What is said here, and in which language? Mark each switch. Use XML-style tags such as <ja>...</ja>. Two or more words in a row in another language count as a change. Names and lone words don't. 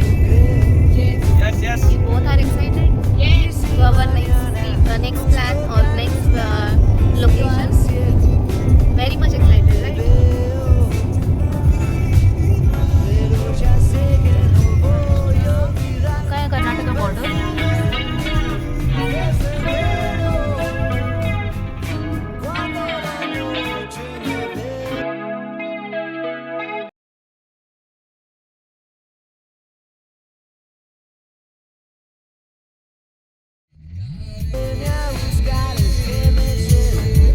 <en>yes yes You both are excited? Yes. To our next plan or next location? Very much excited, right?</en> <es>Pero ya sé que no voy a olvidar.</es> <mr>काय कर्नाटक बॉर्डर</mr> <es>Cuando la noche me ve. Viene a buscar el que me lleve.</es>